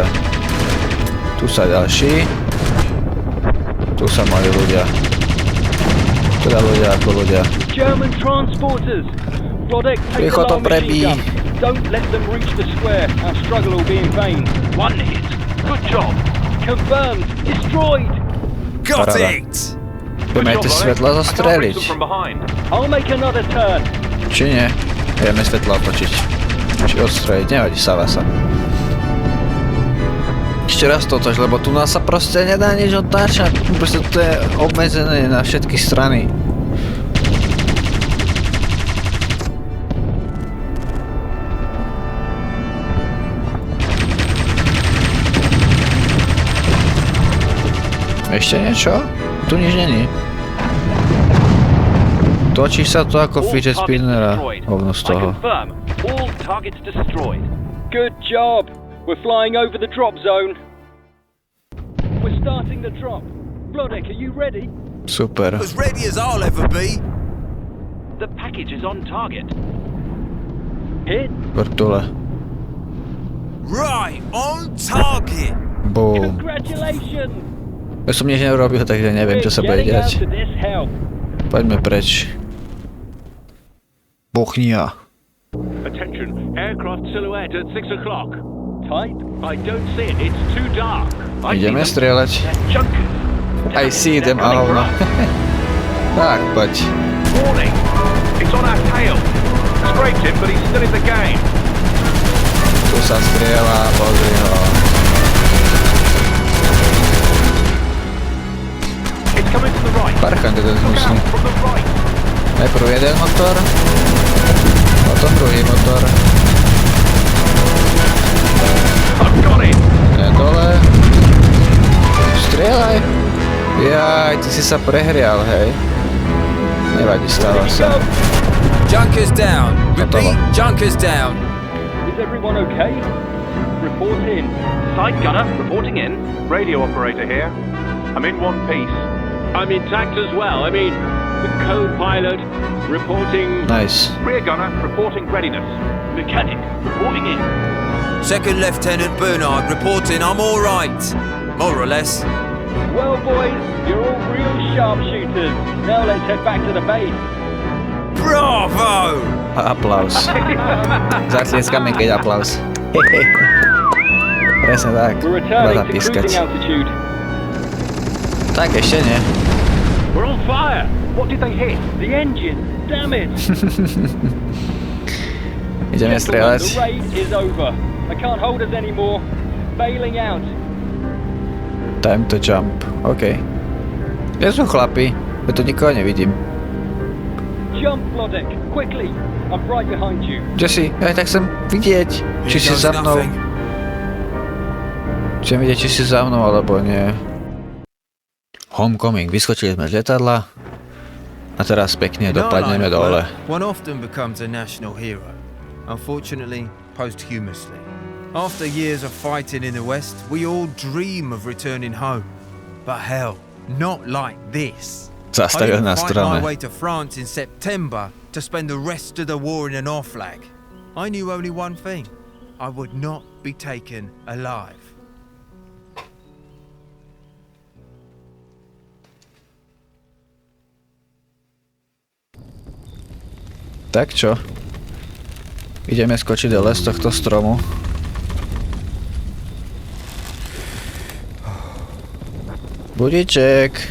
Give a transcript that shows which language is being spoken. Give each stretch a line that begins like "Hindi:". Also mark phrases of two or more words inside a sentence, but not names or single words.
Slovak: Tu sa ďalší. Tu sa mali ľudia. Teda ľudia ako ľudia. Rýchlo to prebí.
English: Don't let them reach the square. Our struggle will be in vain. One hit. Good job. Confirmed. Destroyed. Got it!
Slovak: Budeme aj tie svetla zostreliť.
English: I'll make another turn.
Slovak: Či nie? Ideme svetla otočiť. Či odstreliť, nevadí, stáva sa. Ešte raz to otoč, lebo tu nás sa proste nedá nič otáčať. Proste to je obmedzené na všetky strany. Ešte niečo? Tu nič není. Točí sa to ako
English: fidget spinnera.
Slovak: Hovno z toho.
English: All targets destroyed. Good job. We're flying over the drop zone. We're starting the drop. Flodek, are you ready? Super. As ready as I'll ever be. The package is on target. Hit.
Slovak: Vrtule.
English: Right, on target. Boom. Congratulations.
Slovak: Ja som nič neurobil, takže neviem, čo sa bude diať. Poďme preč. Bochnia.
English: Attention, aircraft silhouette at 6 o'clock. Type? I don't see it, it's too dark.
Slovak: Ideme strieľať.
English: I see them,
Slovak: a hovno. Tak, poď.
English: Warning, it's on our tail. Scraped him, but he's still in the game.
Slovak: Tu sa strieľa, pozri ho.
English: It's coming from the right.
Slovak: Parchan to ten zmusný.
English: From the right.
Slovak: Najprv jeden motor. Potom druhý motor.
English: I've got it.
Slovak: Je dole. Strieľaj. Jaj, ty si sa prehrial, hej. Nevadí, stáva sa.
English: Junkers down. Repeat, junkers down. Is everyone okay? Report in. Side gunner, reporting in. Radio operator here. I'm in one piece. I'm intact as well. I mean, the co-pilot reporting... Nice. Rear gunner, reporting readiness. Mechanic, reporting in. Second Lieutenant Bernard reporting I'm all right. More or less. Well, boys, you're all real sharpshooters. Now let's head back to the base. Bravo!
Slovak: Aplaus. Zatlieskame, keď aplaus. Presne tak.
English: We're
Slovak: Treba
English: returning to
Slovak: zapískať.
English: cruising altitude.
Slovak: Tak ešte nie.
English: We're on fire! What did they hit? The engine! Damn it!
Slovak: Ideme
English: Gentlemen,
Slovak: strieľať.
English: the raid is over. I can't hold us anymore. Bailing out. Time to jump.
Slovak: OK. Kde sú chlapi? Ja tu nikoho nevidím.
English: Jump, Blodek, quickly! I'm right behind you.
Slovak: Kde si? Ja tak chcem vidieť, či si za mnou. Chcem vidieť, či si za mnou, alebo nie.
English: Homecoming.
Slovak: Vyskočili sme z lietadla a teraz pekne dopadneme dole.
English: One often becomes a national hero. Unfortunately, posthumously. After years of fighting in the West, we all dream of returning home. But hell, not like this. I
Slovak: Zastavil
English: didn't
Slovak: nás
English: fight my
Slovak: strome.
English: way to France in September to spend the rest of the war in an off flag. I knew only one thing. I would not be taken alive.
Slovak: Tak čo? Ideme skočiť dole z tohto stromu. Budíček.